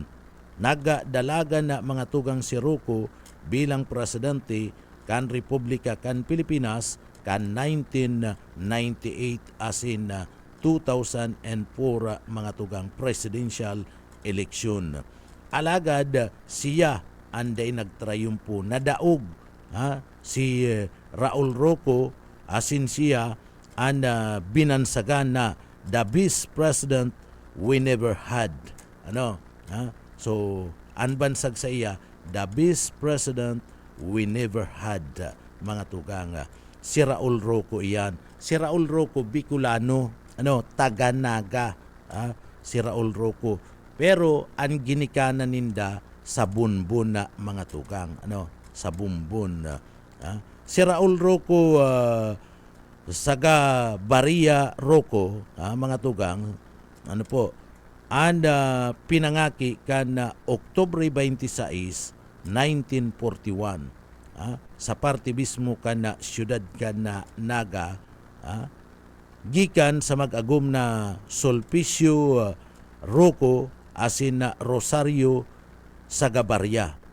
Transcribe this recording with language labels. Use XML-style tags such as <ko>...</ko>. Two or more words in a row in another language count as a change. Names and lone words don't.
<bik>Nagdalaga na mga tugang si Roco bilang presidente kan Republika kan Pilipinas kan 1998 as in 2004 mga tugang</bik> <en>presidential election.</en> <bik>Alagad siya anday nagtrayumpo nadaog si Raul Roco asin siya ang binansagan na</bik> <en>the best president we never had.</en> <bik>So anbansag sa iya</bik> <en>the best president we never had</en> <bik>mga tugang. Si Raul Roco iyan. Si Raul Roco Bicolano, taga Naga. Si Raul Roco. Pero ang ginikanan ninda sa bunbun na mga tugang. Sa bunbun. Si Raul Roco saga Baria Roco, mga tugang, pinangaki kan Oktubre 26, 1941 sa parte mismo kan siyudad kan Naga, gikan sa mag-agum na Sulpicio Roco asin na Rosario Sagabaria.</bik>